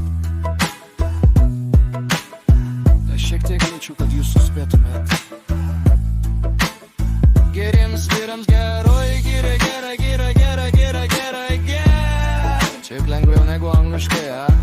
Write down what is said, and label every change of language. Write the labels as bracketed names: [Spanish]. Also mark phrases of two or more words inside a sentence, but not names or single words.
[Lithuanian] Aš šiek tiek jaučiu, kad jūs suspėtumėt. Geriems vyrams geroj, gira, gera, gira, gera, gera, gera, gera. Šiaip lengviau negu angliškai, a?